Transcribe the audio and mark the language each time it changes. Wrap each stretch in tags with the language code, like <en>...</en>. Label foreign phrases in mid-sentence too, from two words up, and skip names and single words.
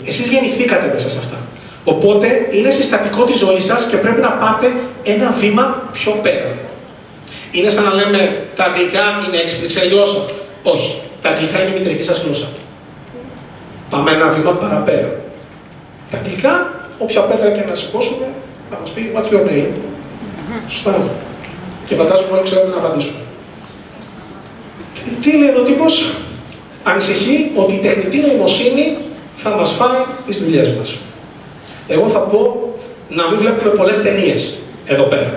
<el>Εσείς γεννηθήκατε μέσα σε αυτά. Οπότε είναι συστατικό της ζωής σας και πρέπει να πάτε ένα βήμα πιο πέρα. Είναι σαν να λέμε τα αγγλικά είναι έξυπνη γλώσσα. Όχι. Τα αγγλικά είναι η μητρική σας γλώσσα. Πάμε ένα βήμα παραπέρα. Τα αγγλικά, όποια πέτρα και να σηκώσουμε, θα μας πει</el> <en>what's your name.</en> <el>Σωστά. Και φαντάζομαι όλοι ξέρουμε να απαντήσουμε. Τι λέει εδώ ο τύπος? Ανησυχεί ότι η τεχνητή νοημοσύνη θα μας φάει τις δουλειές μας. Εγώ θα πω να μην βλέπουμε πολλές ταινίες εδώ πέρα.</el>